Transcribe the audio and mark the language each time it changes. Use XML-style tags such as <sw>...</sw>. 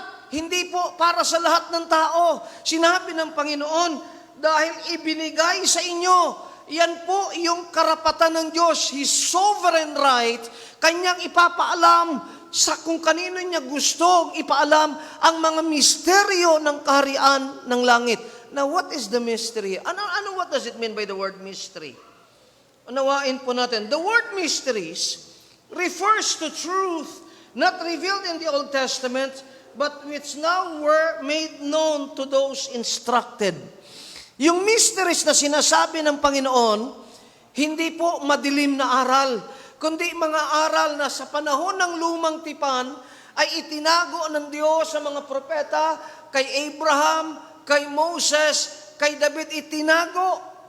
<tl>Hindi po para sa lahat ng tao. Sinabi ng Panginoon, dahil ibinigay sa inyo, yan po yung karapatan ng Diyos,</tl> <en>His sovereign right,</en> <tl>kanyang ipapaalam sa kung kanino niya gustong ipaalam ang mga misteryo ng kaharian ng langit.</tl> <en>Now, what is the mystery? What does it mean by the word mystery?</en> <tl>Unawain po natin.</tl> <en>The word mysteries refers to truth not revealed in the Old Testament, but which now were made known to those instructed.</en> <tl>Yung mysteries na sinasabi ng Panginoon, Hindi po madilim na aral, kundi mga aral na sa panahon ng lumang tipan ay itinago ng Diyos sa mga propeta, kay Abraham, kay Moses, kay David itinago.</tl>